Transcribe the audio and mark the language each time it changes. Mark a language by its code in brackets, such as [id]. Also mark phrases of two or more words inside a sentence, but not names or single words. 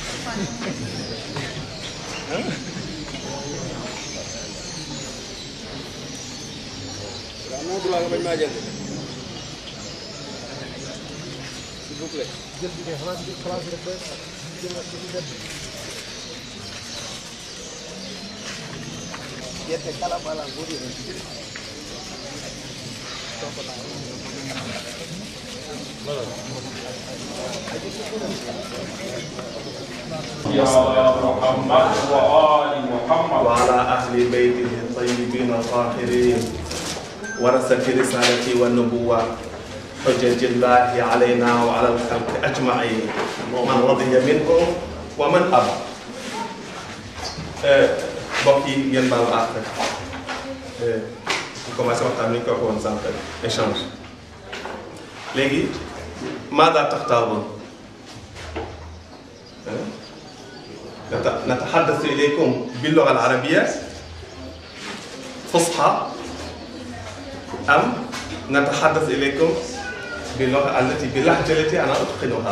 [wo] Moo droit nga bañ maa jël. [fr] S'il vous plaît. Gerte kala bala ngori. [ar] يا محمد وآل محمد وعلى أهل بيته الطيبين الطاهرين ورثة الرسالة والنبوة حجج الله علينا وعلى الخلق أجمعين من رضي منهم ومن أبى. [wo] mbokk yi ngeen baal baax rek ñu commencé waxtaan ni ñu ko waxoon sànq échange léegi [ar] ماذا تختارون؟ نتحدث إليكم باللغة العربية فصحى أم نتحدث إليكم باللغة التي باللهجة التي أنا أتقنها؟